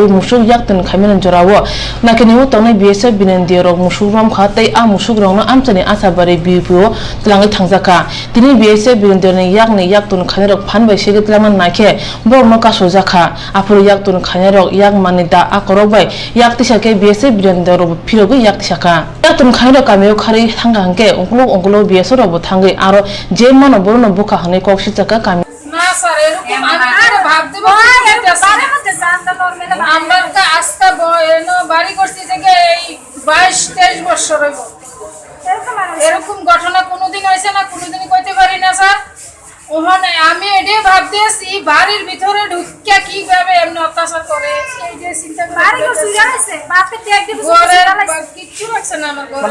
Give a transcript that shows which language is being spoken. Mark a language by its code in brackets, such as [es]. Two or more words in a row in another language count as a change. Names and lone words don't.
[trp] mushu yak tun khamini jorawo nakini u tongnai BSF binendio rok mushu ram kha tei a mushu rongno amchani asabari BPO tlangai thangjaka tini BSF binendio ni yak tun khani rok phanbai sege tlaman nakhe borno kasojaka apuru yak tun khani rok yak mani akorok bai yakti sake BSF birendor phirogo yakti saka yaktum khairo kameo khari thanga hangke onglo BSF robo thangai aro je mano borono buka hane kokshi chaka kami [bn] না স্যার এরকম আমি তো ভাবতে আমরা কা আজকে বাড়ি করছি থেকে এই 22-23 বছর হইব এরকম ঘটনা কোনোদিন হইছে না কোনোদিনই কইতে পারি না স্যার ওখানে আমি এটাই ভাবতেছি বাড়ির ভিতরে ঢুকিয়া কিভাবে এমনি অত্যাচার করে এই যে চিন্তা করে বাড়ি তো সুইরা আছে বাপে তে একদিন কিচ্ছু রাখছে না আমার ঘরে